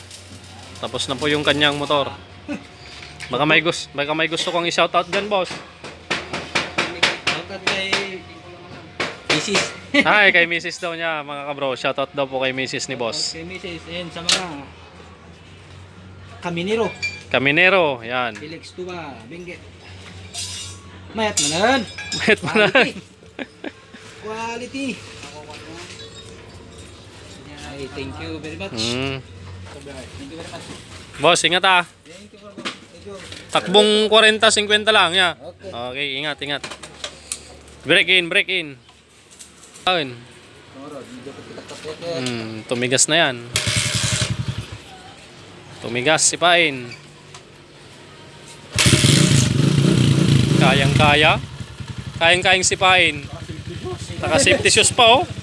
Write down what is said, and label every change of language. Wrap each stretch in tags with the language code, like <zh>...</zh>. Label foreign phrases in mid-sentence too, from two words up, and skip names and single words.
<tl>Tapos na po yung kanyang motor. Baka may gusto kong i-shoutout dyan boss. Shoutout kay... Mrs. Hi, kay Mrs. daw niya mga kabro. Shoutout daw po kay Mrs. ni boss. Kay Mrs. Ayan sa mga Kaminero. Kaminero, yan.</tl> <ilo>Felix Tuba, Benguet. Mayat manan.</ilo> <tl>Wait mo na. Quality. Ay,</tl> <en>thank you very much. Hmm. Thank you very much.</en> <tl>Boss, ingat ah.</tl> <en>Thank you, bro. Thank you.</en> <tl>Takbong 40-50 lang ya. Okay. Okay, ingat, ingat.</tl> <en>Break in, break in.</en> <tl>Ayun. Tumigas na yan. Tumigas, sipain. Kayang-kaya. Kayang-kayang sipain. Naka-</tl> <en>safety shoes</en> <tl>pa oh.</tl>